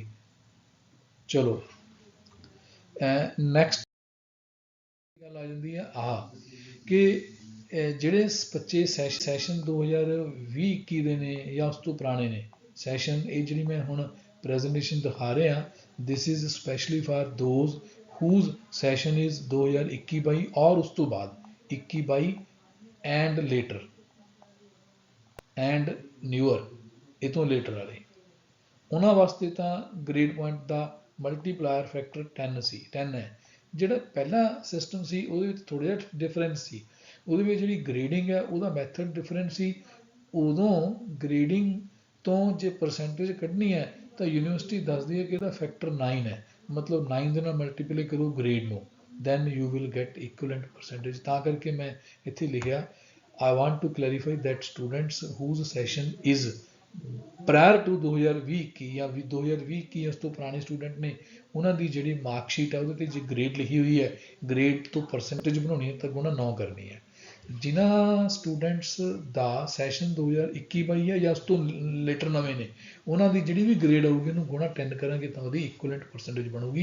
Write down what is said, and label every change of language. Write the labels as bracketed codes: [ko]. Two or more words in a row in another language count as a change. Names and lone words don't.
[pa] ਚਲੋ ਨੈਕਸਟ ਗੱਲ ਆ ਜਾਂਦੀ ਹੈ ਆਹ ਕਿ ਜਿਹੜੇ ਬੱਚੇ ਸੈਸ਼ਨ 2020-21 ਦੇ ਨੇ ਜਾਂ ਉਸ ਤੋਂ ਪੁਰਾਣੇ ਨੇ ਸੈਸ਼ਨ, ਇਹ ਜਿਹੜੀ ਮੈਂ ਹੁਣ ਪ੍ਰੈਜੈਂਟੇਸ਼ਨ ਦਿਖਾ ਰਿਹਾ, [en] this is specially for those whose session is 2021-22 [pa] ਔਰ ਉਸ ਤੋਂ ਬਾਅਦ 21-22 [en] and later and newer, [pa] ਇਹ ਤੋਂ ਲੇਟਰ ਵਾਲੇ, ਉਹਨਾਂ ਵਾਸਤੇ ਤਾਂ [en] grade point [pa] ਦਾ [en] multiplier factor [pa] 10 ਹੈ। ਜਿਹੜਾ ਪਹਿਲਾ ਸਿਸਟਮ ਸੀ ਉਹਦੇ ਵਿੱਚ ਥੋੜ੍ਹਾ ਜਿਹਾ ਡਿਫਰੈਂਸ ਸੀ, ਉਹਦੇ ਵਿੱਚ ਜਿਹੜੀ ਗ੍ਰੇਡਿੰਗ ਹੈ ਉਹਦਾ [en] method different [pa] ਸੀ। ਉਦੋਂ ਗ੍ਰੇਡਿੰਗ ਤੋਂ ਜੇ ਪਰਸੈਂਟੇਜ ਕੱਢਣੀ ਹੈ ਤਾਂ ਯੂਨੀਵਰਸਿਟੀ ਦੱਸਦੀ ਹੈ ਕਿ ਇਹਦਾ ਫੈਕਟਰ 9 ਹੈ, ਮਤਲਬ 9 ਦੇ ਨਾਲ ਮਲਟੀਪਲਾਈ ਕਰੋ ਗ੍ਰੇਡ ਨੂੰ, [en] then you will get equivalent percentage. [pa] ਤਾਂ ਕਰਕੇ ਮੈਂ ਇੱਥੇ ਲਿਖਿਆ, [en] I want to clarify that students whose session is prior to 2020-21 [pa] ਜਾਂ 2020-21 ਉਸ ਤੋਂ ਪੁਰਾਣੇ ਸਟੂਡੈਂਟ ਨੇ, ਉਹਨਾਂ ਦੀ ਜਿਹੜੀ ਮਾਰਕਸ਼ੀਟ ਹੈ ਉਹਦੇ 'ਤੇ ਜੇ ਗ੍ਰੇਡ ਲਿਖੀ ਹੋਈ ਹੈ, ਗ੍ਰੇਡ ਤੋਂ ਪਰਸੈਂਟੇਜ ਬਣਾਉਣੀ ਹੈ ਤਾਂ ਗੁਣਾ 9 ਕਰਨੀ ਹੈ। ਜਿਨ੍ਹਾਂ ਸਟੂਡੈਂਟਸ ਦਾ ਸੈਸ਼ਨ 2021-22 ਹੈ ਜਾਂ ਉਸ ਤੋਂ ਲੇਟਰ ਨਵੇਂ ਨੇ, ਉਹਨਾਂ ਦੀ ਜਿਹੜੀ ਵੀ ਗ੍ਰੇਡ ਆਊਗੀ ਉਹਨੂੰ ਗੁਣਾ 10 ਕਰਾਂਗੇ ਤਾਂ ਉਹਦੀ [en] equivalent percentage [pa] ਬਣੂਗੀ।